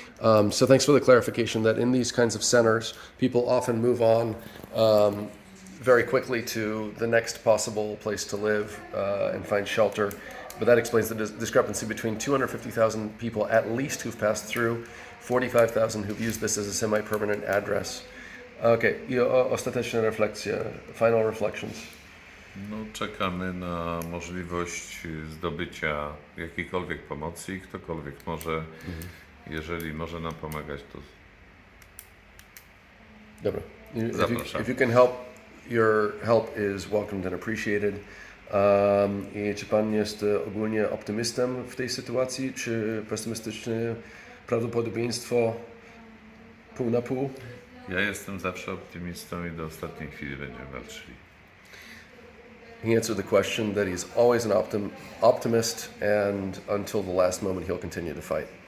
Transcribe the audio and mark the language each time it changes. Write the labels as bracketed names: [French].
[English] So thanks for the clarification that in these kinds of centers, people often move on very quickly to the next possible place to live and find shelter. But that explains the discrepancy between 250,000 people at least who've passed through, 45,000 who've used this as a semi-permanent address. [Polish] Okay, i ostateczna refleksja, [English] final reflections. [Polish] No, czekamy na możliwość zdobycia jakiejkolwiek pomocy i ktokolwiek może, jeżeli może nam pomagać, to Dobra. Zapraszam. [English] If you can help, your help is welcomed and appreciated. [Polish] I czy pan jest ogólnie optymistą w tej sytuacji, czy pesymistyczne prawdopodobieństwo pół na pół? ja jestem zawsze optymistą i do ostatniej chwili będziemy walczyli. [English] He answered the question that he's always an optimist, and until the last moment he'll continue to fight.